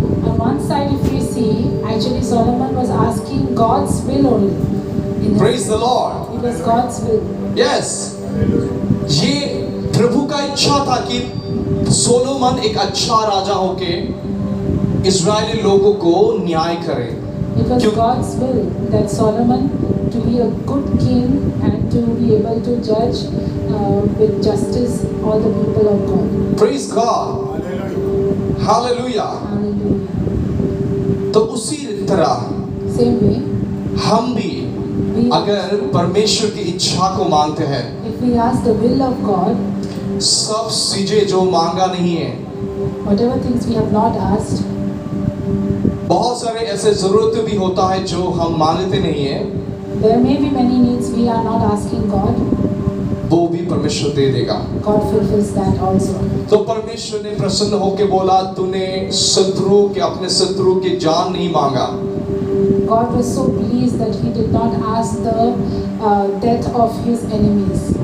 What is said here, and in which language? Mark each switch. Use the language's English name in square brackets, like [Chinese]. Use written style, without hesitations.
[English] On one side, if we see, actually Solomon was asking God's will only. Praise the Lord. It was God's will. Yes. [Hindi] ये प्रभु का इच्छा था कि Solomon एक अच्छा राजा होके इस्राएली लोगों को न्याय करे। [English] It was God's will that Solomon to be a good king and to be able to judge with justice all the people of God. Praise God. Hallelujah. Hallelujah. [Hindi] तो उसी तरह [English] Same way, [Hindi] हम भी अगर परमेश्वर की इच्छा को मांगते हैं, [English] if we ask the will of God, [Hindi] सब चीजें जो मांगा नहीं है, [English] whatever things we have not asked, [Hindi] बहुत सारे ऐसे जरूरत भी होता है जो हम मांगते नहीं है, [English] there may be many needs we are not asking God. [Hindi] वो भी परमेश्वर दे देगा। [English] God fulfills that also. [Hindi] तो परमेश्वर ने प्रसन्न होकर बोला तूने अपने शत्रु की जान नहीं मांगा। [English] God was so pleased that he did not ask the death of his enemies.